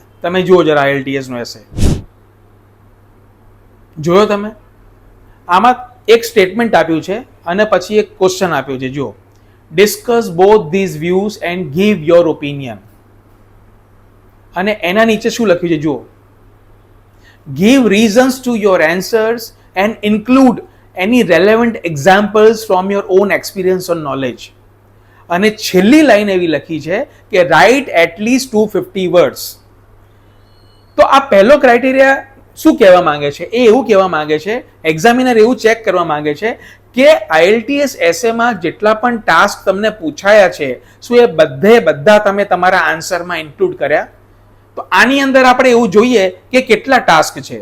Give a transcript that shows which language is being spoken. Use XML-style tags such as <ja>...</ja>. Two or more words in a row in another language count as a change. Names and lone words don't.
<gu>તમે જુઓ જરા IELTSનો એસે જોયો તમે? આમાં એક સ્ટેટમેન્ટ આપ્યું છે અને પછી એક ક્વેશ્ચન આપ્યો છે.</gu> <en>જુઓ, discuss both these views and give your opinion.</en> <gu>અને એના નીચે શું લખ્યું છે? જુઓ,</gu> <en>give reasons to your answers and include any relevant examples from your own experience or knowledge.</en> <gu>અને છેલ્લી લાઈન એવી લખી છે કે</gu> <en>write at least 250 words.</en> <gu>તો આ પહેલો ક્રાઇટેરિયા શું કહેવા માંગે છે? એ એવું કહેવા માંગે છે, એક્ઝામિનર એવું ચેક કરવા માંગે છે કે IELTS એસેમાં જેટલા પણ ટાસ્ક તમને પૂછાયા છે, શું એ બધા તમે તમારા આન્સરમાં ઇન્ક્લુડ કર્યા? તો આની અંદર આપણે એવું જોઈએ કે કેટલા ટાસ્ક છે.</gu>